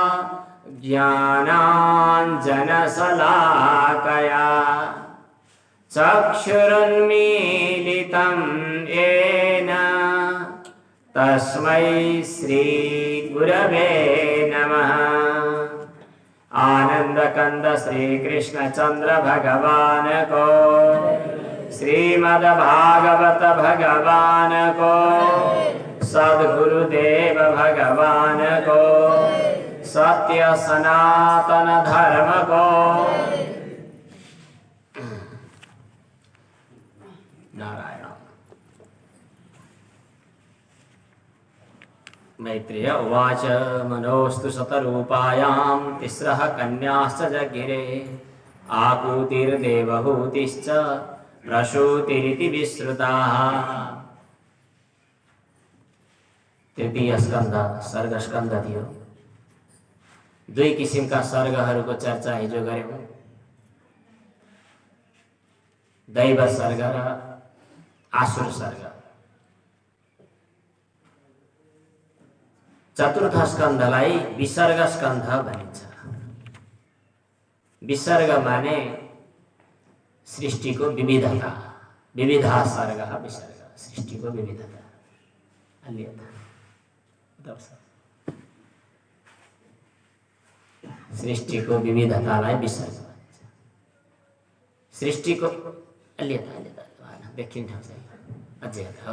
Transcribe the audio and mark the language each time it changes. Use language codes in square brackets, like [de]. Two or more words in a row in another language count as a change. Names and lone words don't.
[sa] ज्ञानाञ्जनशलाकया चक्षुरुन्मीलितं येन तस्मै श्रीगुरवे नमः। [hi] आनंदकंद श्री कृष्णचंद्र भगवान को, श्रीमद्भागवत भगवान को, सद्गुरुदेव भगवान को, सत्य सनातन धर्म को। नारायण। [sa] मैत्रेय उवाच मनोस्तु शतरूपायां तिस्रः कन्याश्च जगिरे आकूतिर्देवहूतिश्च प्रसूतिरिति विश्रुताः। [ne] तृतीय स्कंध सर्ग स्कंध थियो। दुई किसिमका सर्गहरूको चर्चा हिजो गर्यौं, दैव सर्ग र आसुर सर्ग। चतुर्थ स्कन्धलाई विसर्ग स्कन्ध भनिन्छ। विसर्ग माने सृष्टिको विविधता, विविधा सर्ग विसर्ग, सृष्टिको विविधता। सृष्टिको विविधतालाई विसर्ग भनिन्छ। सृष्टिको देखिन्छ अझै हो।